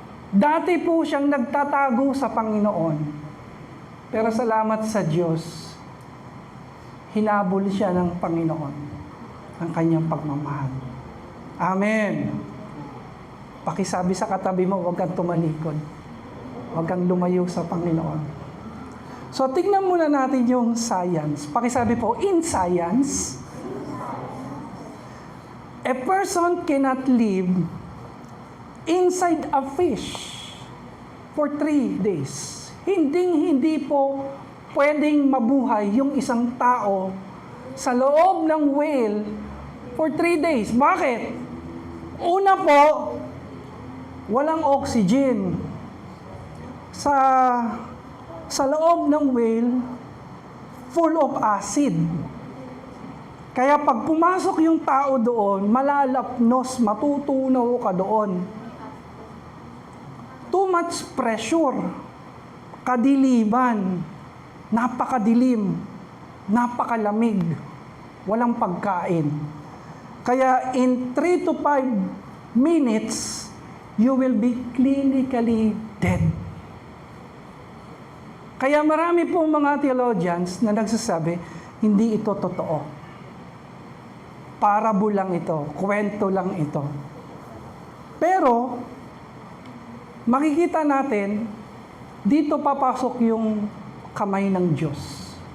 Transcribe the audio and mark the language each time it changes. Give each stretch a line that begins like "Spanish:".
Filipino: Dati po siyang nagtatago sa Panginoon. Pero salamat sa Diyos, hinabol siya ng Panginoon ang kanyang pagmamahal. Amen. Pakisabi sa katabi mo, huwag kang tumalikod. Huwag kang lumayo sa Panginoon. So, tignan muna natin yung science. Pakisabi po,
English: in science, a person cannot live inside a fish for 3 days.
Filipino: Hindi po pwedeng mabuhay yung isang tao sa loob ng whale
English: for 3 days.
Filipino: Bakit? Una po, walang oxygen. Sa loob ng whale,
English: full of acid.
Filipino: Kaya pag pumasok yung tao doon, malalapnos, matutunaw ka doon.
English: Too much pressure,
Filipino: kadiliman, napakadilim, napakalamig, walang pagkain. Kaya
English: in 3 to 5 minutes, you will be clinically dead.
Filipino: Kaya marami pong mga theologians na nagsasabi, hindi ito totoo. Parable lang ito, kwento lang ito. Pero, makikita natin, dito papasok yung kamay ng Diyos.